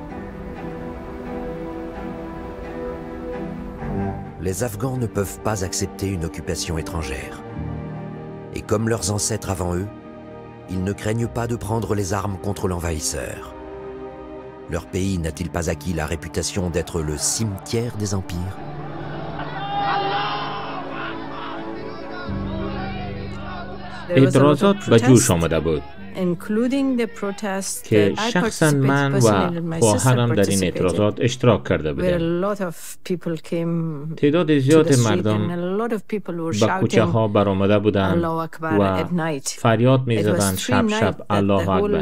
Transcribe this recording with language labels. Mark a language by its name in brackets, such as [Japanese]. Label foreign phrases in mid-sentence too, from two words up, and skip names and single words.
[French] Les Afghans ne peuvent pas accepter une occupation étrangère. Et comme leurs ancêtres avant eux, ils ne craignent pas de prendre les armes contre l'envahisseur. Leur pays n'a-t-il pas acquis la réputation d'être le cimetière des empires ? [Persian] اعتراضات به جوش آمده بود که شخصا من و خواهرم در این اعتراضات اشتراک کرده بودیم. تعداد زیاد مردم به کوچه ها برآمده بودند و فریاد می زدند شب شب الله اکبر.